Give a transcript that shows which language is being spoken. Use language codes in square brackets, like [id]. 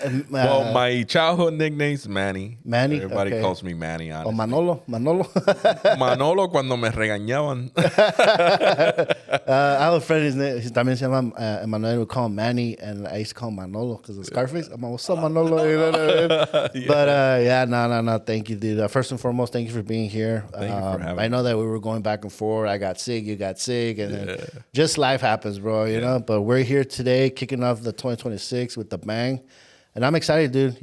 [en] Well, my childhood nickname's Manny. Manny? Everybody Okay. calls me Manny, honestly. [es] O Manolo? Manolo cuando me regañaban. [en] I have a friend, his name [es] también se llama [en] Emmanuel. We call him Manny, and I used to call him Manolo because of Scarface. I'm like, what's up, Manolo? You know what I mean? Yeah. But no. Thank you, dude. First and foremost, thank you for being here. Thank you for having me. I know that we were going back and forth. I got sick, you got sick, and then just life happens, bro, you know? But we're here today kicking off the 2026 with the bang. And I'm excited, dude.